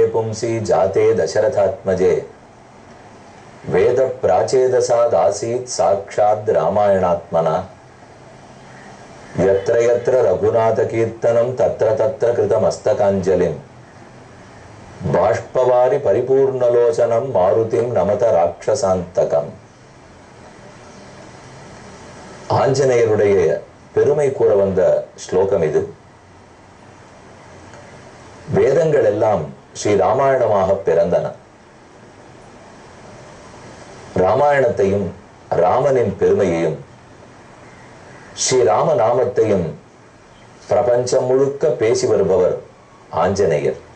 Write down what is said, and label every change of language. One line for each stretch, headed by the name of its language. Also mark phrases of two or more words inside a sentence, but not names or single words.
Sanskrit: पुंसी जाते दशरथात्मजे वेद प्राचेदसादासीत् साक्षात् रामायणात्मना यत्र यत्र रघुनाथ कीर्तनं तत्र तत्र कृतमस्तकाञ्जलिं बाष्पवारि परिपूर्णलोचनं मारुतिं नमत राक्षसान्तकम्.
Tamil: ஆஞ்சநேயருடைய பெருமை கூற வந்த ஸ்லோகம் இது. வேதங்கள் எல்லாம் ஸ்ரீ ராமாயணமாக பிறந்தன. ராமாயணத்தையும் ராமனின் பெருமையையும் ஸ்ரீராம நாமத்தையும் பிரபஞ்சம் முழுக்க பேசி வருபவர் ஆஞ்சநேயர்.